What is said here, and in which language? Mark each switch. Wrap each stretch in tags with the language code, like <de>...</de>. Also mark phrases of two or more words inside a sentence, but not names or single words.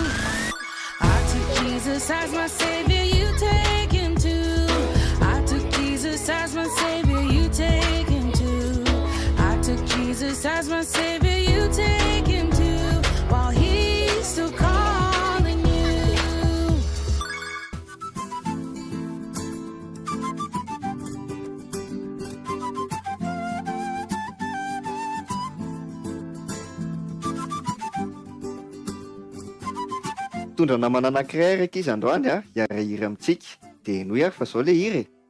<en>I took Jesus as my savior, you take him too. I took Jesus as my savior, you take him too. I took Jesus as my savior, you take him too. While he's still calling you.</en> <mg>Tondra namana anankiray raika izy androany hiara hira amintsika dia noho ary fa zao le hira</mg>